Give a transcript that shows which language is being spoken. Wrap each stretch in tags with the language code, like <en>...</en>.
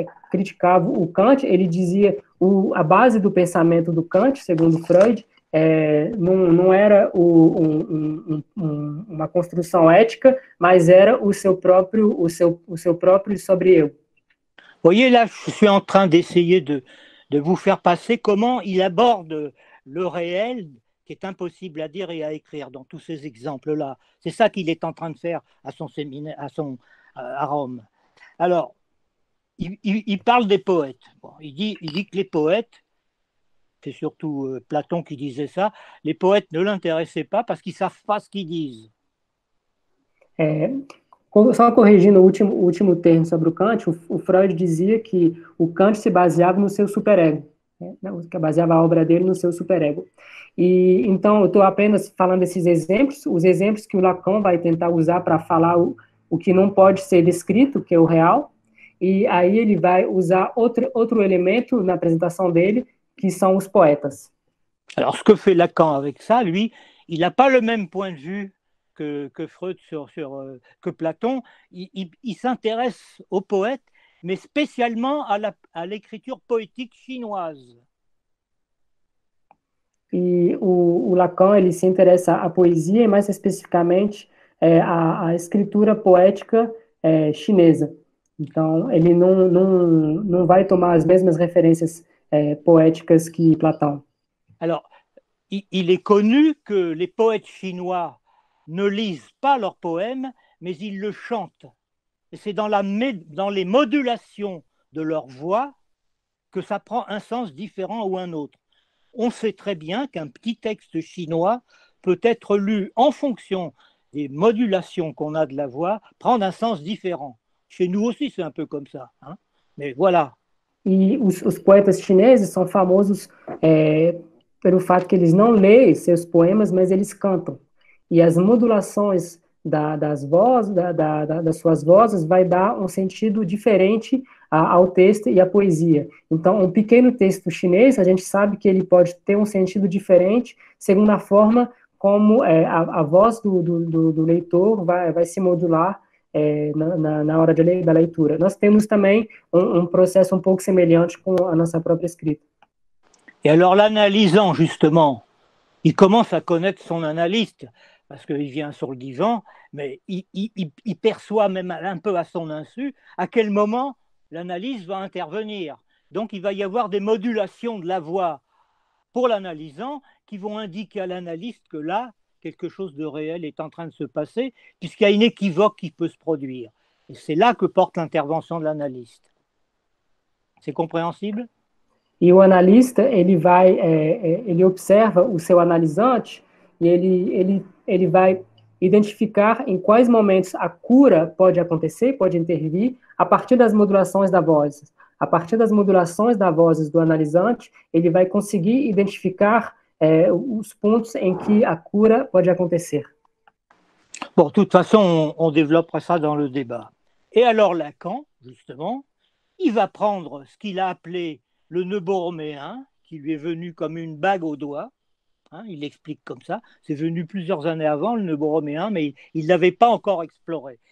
<pt>criticava o Kant, ele dizia a base do pensamento do Kant, segundo Freud, não era uma construção ética, mas era o seu próprio sobre-eu.</pt> <fr>Voyez, là, je suis en train d'essayer de vous faire passer comment il aborde le réel, qui est impossible à dire et à écrire dans tous ces exemples-là. C'est ça qu'il est en train de faire à son séminaire, à Rome. Alors, il parle des poètes. Bon, il dit que les poètes, c'est surtout Platon qui disait ça, les poètes ne l'intéressaient pas parce qu'ils ne savent pas ce qu'ils disent.</fr> <pt>Só corrigindo o último termo sobre o Kant, o Freud dizia que o Kant se baseava no seu superego, que baseava a obra dele no seu superego. E então eu estou apenas falando desses exemplos, os exemplos que o Lacan vai tentar usar para falar o que não pode ser descrito, que é o real, e aí ele vai usar outro elemento na apresentação dele,</pt> <fr>qui sont os poètes. Alors, ce que fait Lacan avec ça, lui, il n'a pas le même point de vue que Freud que Platon. Il s'intéresse aux poètes, mais spécialement à l'écriture poétique chinoise.</fr> <pt>E o Lacan, ele se interessa à poesia, e mais especificamente à escritura poética chinesa. Então, ele não vai tomar as mesmas referências poéticas que Platon.</pt> <fr>Alors, il est connu que les poètes chinois ne lisent pas leurs poèmes, mais ils le chantent. Et c'est dans les modulations de leur voix que ça prend un sens différent ou un autre. On sait très bien qu'un petit texte chinois peut être lu en fonction des modulations qu'on a de la voix, prendre un sens différent. Chez nous aussi, c'est un peu comme ça. Hein? Mais voilà.</fr> <pt>E os poetas chineses são famosos pelo fato que eles não leem seus poemas, mas eles cantam. E as modulações das vozes, das suas vozes, vai dar um sentido diferente ao texto e à poesia. Então, um pequeno texto chinês, a gente sabe que ele pode ter um sentido diferente, segundo a forma como a voz do leitor vai se modular na hora da leitura. Nós temos também um processo um pouco semelhante com a nossa própria escrita.</pt> <fr>Et alors l'analysant, justement, il commence à connaître son analyste, parce qu'il vient sur le divan, mais il perçoit même un peu à son insu à quel moment l'analyse va intervenir. Donc il va y avoir des modulations de la voix pour l'analysant qui vont indiquer à l'analyste que là, quelque chose de réel est en train de se passer, puisqu'il y a une équivoque qui peut se produire. Et c'est là que porte l'intervention de l'analyste. C'est compréhensible?</fr> <pt>E o analista, ele observa o seu analisante e ele vai identificar em quais momentos a cura pode acontecer, pode intervir, a partir das modulações da voz. A partir das modulações da voz do analisante, ele vai conseguir identificar os pontos em que a cura pode acontecer.</pt> <fr>Bon, de toute façon, on développera ça dans le débat. Et alors Lacan, justement, il va prendre ce qu'il a appelé le nœud borroméen, qui lui est venu comme une bague au doigt. Hein, il l'explique comme ça. C'est venu plusieurs années avant, le nœud borroméen, mais il ne l'avait pas encore exploré.</fr>